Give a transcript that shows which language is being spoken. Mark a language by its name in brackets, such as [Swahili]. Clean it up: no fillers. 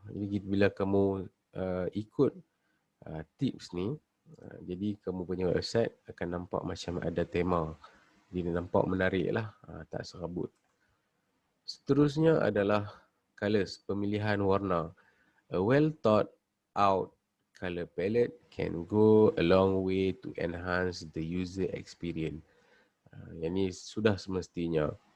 [Malay] Jadi bila kamu ikut tips ni, jadi kamu punya website akan nampak macam ada tema. Jadi nampak menarik lah, tak serabut. Seterusnya adalah colours, pemilihan warna. [English] A well thought out colour palette can go a long way to enhance the user experience. [Malay] Yang ni sudah semestinya.